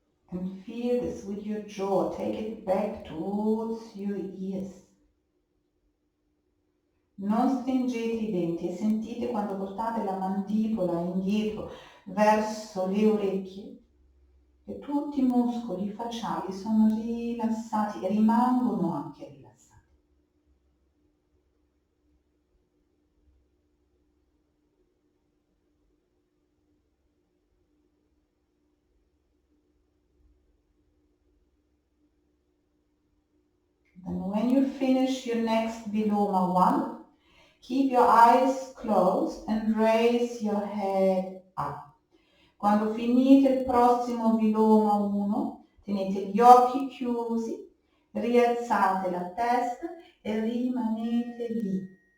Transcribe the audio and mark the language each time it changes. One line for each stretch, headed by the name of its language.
English: And feel this with your jaw. Take it back towards your ears.
Italian: Non stringete i denti e sentite quando portate la mandibola indietro verso le orecchie che tutti i muscoli facciali sono rilassati e rimangono anche rilassati.
English: And when you finish your next Viloma 1, keep your eyes closed and raise your head up.
Italian: Quando finite il prossimo Viloma 1, tenete gli occhi chiusi, rialzate la testa e rimanete lì.